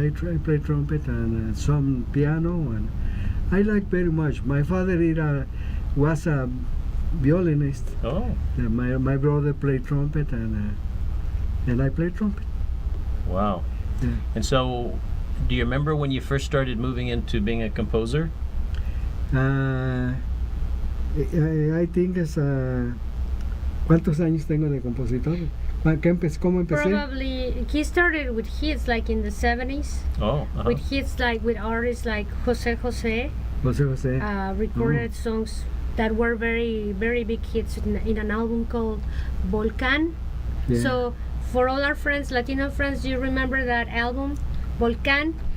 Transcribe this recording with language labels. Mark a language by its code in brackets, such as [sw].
[en] I play trumpet and some piano, and I like very much. My father was a violinist. Oh, My brother played trumpet, and I played trumpet. wow. Yeah. And so, do you remember when you first started moving into being a composer? I think [es] es ¿cuántos años tengo de compositor? ¿Cómo empecé? [en] Probably he started with hits like in the 70s, Oh, uh-huh. with hits like with artists like Jose José. recorded songs that were very big hits in an album called Volcan. Yeah. So for all our friends, Latino friends, do you remember that album, Volcan?